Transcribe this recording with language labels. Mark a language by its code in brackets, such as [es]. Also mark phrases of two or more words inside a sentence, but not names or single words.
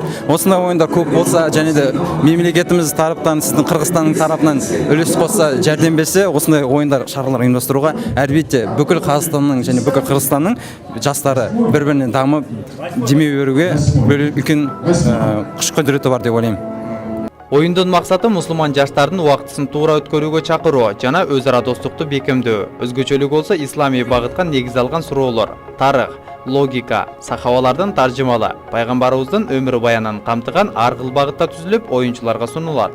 [kk] Осындай ойындар көп болса, және де мемлекетіміз тарапынан, сіздің Қырғызстанның тарапынан үлес қосса, жәрдем берсе, осындай ойындар, шаралар ұйымдастыруға әлбетте бүкіл Қазақстанның және бүкіл Қырғызстанның жастары бір-бірінен дамып, демей беруге үлкен күш құдіреті бар деп ойлаймын. [ky] Оюндун максаты мусулман жаштардын убактысын туура өткөрүүгө чакыруу жана өз ара достукту бекемдөө. Өзгөчөлүгү болсо исламий багытка негиз алган суроолор, тарых, логика, сахабалардын таржымалы, пайгамбарыбыздын өмүр баянын камтыган ар кыл багытта түзүлүп, оюнчуларга сунулат.